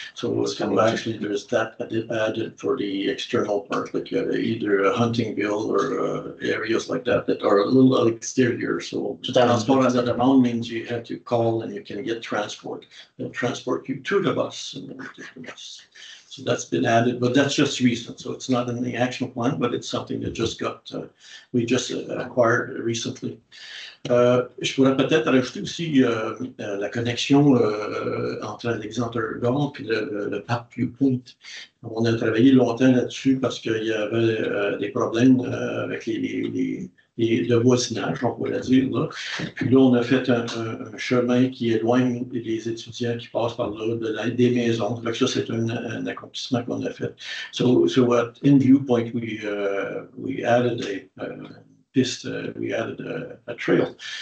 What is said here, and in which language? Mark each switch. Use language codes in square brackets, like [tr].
[en] So actually there's that added for the external part, like either a Huntingville or areas like that are a little exterior. So [fr] transport à la demande [en] means you have to call and you can get transport. They'll transport you to the bus and then take the bus. So that's been added, but that's just recent. So it's not in the action plan, but it's something that just we just acquired recently. [fr] Je pourrais peut-être rajouter aussi la connexion entre Alexander-Gordon et le parc Viewpoint. On a travaillé longtemps là-dessus parce qu'il y avait des problèmes avec le voisinage, on pourrait dire. Là. Puis là, on a fait un chemin qui éloigne les étudiants qui passent par là, des maisons. Donc ça, c'est un accomplissement qu'on a fait. [en] So in Viewpoint, we added we added a trail.